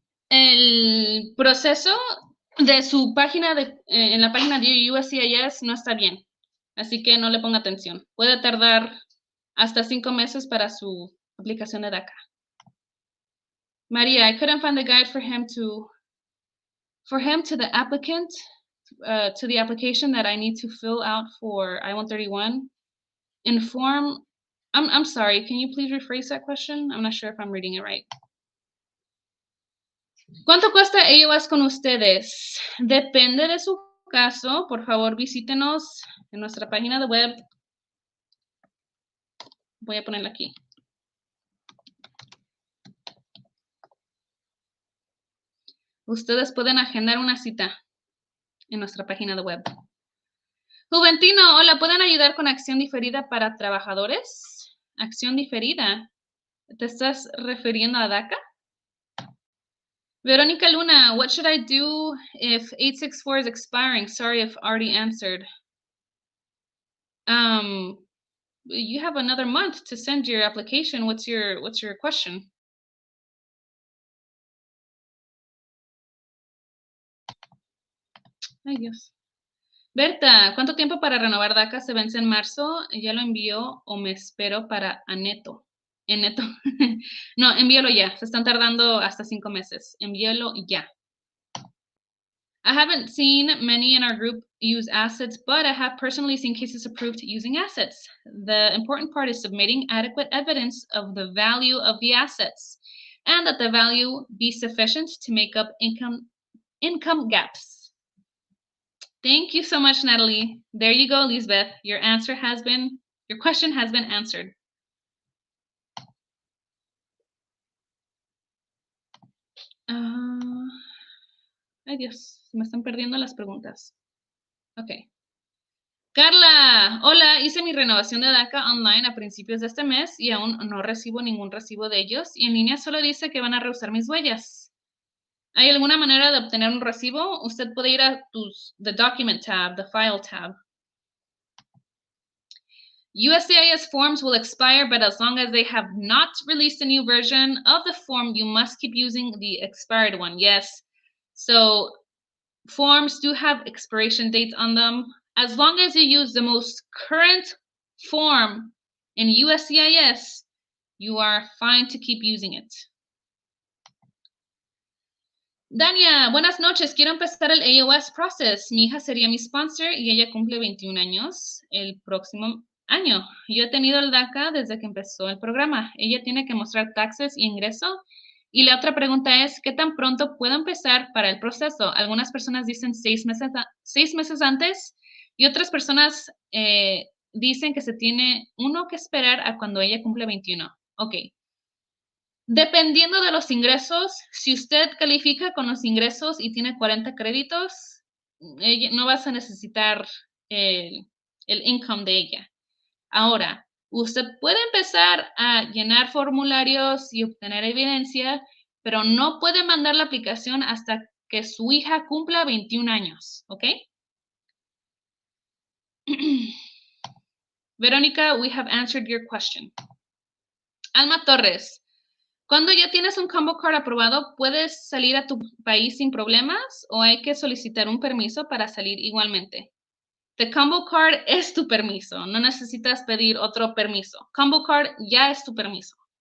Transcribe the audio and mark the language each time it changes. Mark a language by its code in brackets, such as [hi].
[es] El proceso de su página en la página de USCIS no está bien, así que no le ponga atención. Puede tardar hasta 5 meses para su aplicación de DACA. [en] Maria, I couldn't find the guide for him to the applicant to the application that I need to fill out for I-131. Inform. I'm sorry. Can you please rephrase that question? I'm not sure if I'm reading it right. [es] ¿Cuánto cuesta AOS con ustedes? Depende de su caso. Por favor, visítenos en nuestra página de web. Voy a ponerla aquí. Ustedes pueden agendar una cita en nuestra página de web. Juventino, hola, ¿pueden ayudar con acción diferida para trabajadores? Acción diferida. ¿Te estás refiriendo a DACA? [en] Veronica Luna, what should I do if 864 is expiring? Sorry if already answered. You have another month to send your application. What's your question? [es] Ay, Dios. Berta, ¿cuánto tiempo para renovar DACA se vence en marzo? ¿Ya lo envió o me espero para Aneto? Neto. No, envíalo ya. Se están tardando hasta 5 meses. Envíalo ya. [en] I haven't seen many in our group use assets, but I have personally seen cases approved using assets. The important part is submitting adequate evidence of the value of the assets and that the value be sufficient to make up income gaps. Thank you so much, Natalie. There you go, Lisbeth. Your question has been answered. [es] Ay, Dios, se me están perdiendo las preguntas. Ok. Carla, hola, hice mi renovación de DACA online a principios de este mes y aún no recibo ningún recibo de ellos y en línea solo dice que van a rehusar mis huellas. ¿Hay alguna manera de obtener un recibo? Usted puede ir a the Document tab, the File tab. [en] USCIS forms will expire, but as long as they have not released a new version of the form, you must keep using the expired one. Yes. So forms do have expiration dates on them. As long as you use the most current form in USCIS, you are fine to keep using it. [es] Dania, buenas noches. Quiero empezar el AOS process. Mi hija sería mi sponsor y ella cumple 21 años el próximo año. Yo he tenido el DACA desde que empezó el programa. Ella tiene que mostrar taxes y ingreso. Y la otra pregunta es, ¿qué tan pronto puedo empezar para el proceso? Algunas personas dicen 6 meses antes y otras personas dicen que se tiene uno que esperar a cuando ella cumple 21. Ok. Dependiendo de los ingresos, si usted califica con los ingresos y tiene 40 créditos, no vas a necesitar el income de ella. Ahora, usted puede empezar a llenar formularios y obtener evidencia, pero no puede mandar la aplicación hasta que su hija cumpla 21 años, ¿ok? [en] Verónica, we have answered your question. [es] Alma Torres, cuando ya tienes un combo card aprobado, ¿puedes salir a tu país sin problemas o hay que solicitar un permiso para salir igualmente? The combo card es tu permiso, no necesitas pedir otro permiso. Combo card ya es tu permiso.